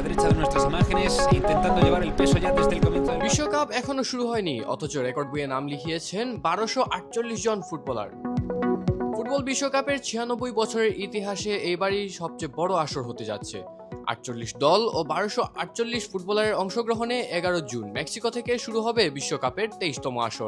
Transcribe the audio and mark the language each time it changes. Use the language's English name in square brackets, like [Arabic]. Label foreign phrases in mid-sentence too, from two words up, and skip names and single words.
[Spanish] derecha de nuestras imágenes, intentando llevar el peso ya desde el comienzo del [Bangla] বিশ্বকাপ এখনো শুরু হয়নি, অথচ রেকর্ড বইয়ে নাম লিখিয়েছেন 1248 জন ফুটবলার। ফুটবল বিশ্বকাপের 96 বছরের ইতিহাসে এইবারই সবচেয়ে বড় আসর হতে যাচ্ছে। 48 দল ও 1248 ফুটবলারের অংশগ্রহণে 11 জুন মেক্সিকো থেকে শুরু হবে বিশ্বকাপের 23তম আসর।